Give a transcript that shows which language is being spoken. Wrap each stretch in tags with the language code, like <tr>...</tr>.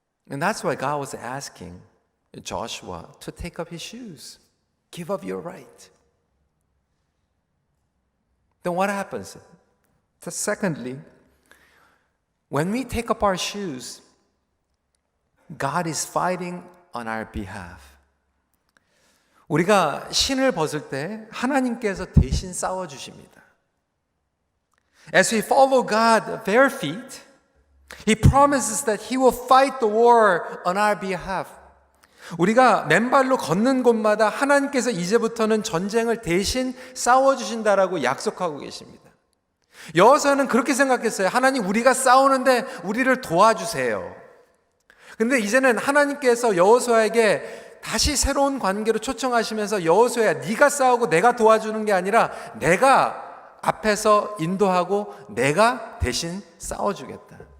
<en>And that's why God was asking Joshua to take up his shoes. Give up your right. Then what happens? So secondly, when we take up our shoes, God is fighting on our behalf.</en> <ko>우리가 신을 벗을 때 하나님께서 대신 싸워주십니다.</ko> <en>As we follow God bare feet, He promises that He will fight the war on our behalf.</en> <ko>우리가 맨발로 걷는 곳마다 하나님께서 이제부터는 전쟁을 대신 싸워주신다라고 약속하고 계십니다. 여호수아는 그렇게 생각했어요. 하나님, 우리가 싸우는데 우리를 도와주세요. 근데 이제는 하나님께서 여호수아에게 다시 새로운 관계로 초청하시면서 여호수아야, 네가 싸우고 내가 도와주는 게 아니라 내가 앞에서 인도하고 내가 대신 싸워주겠다.</ko>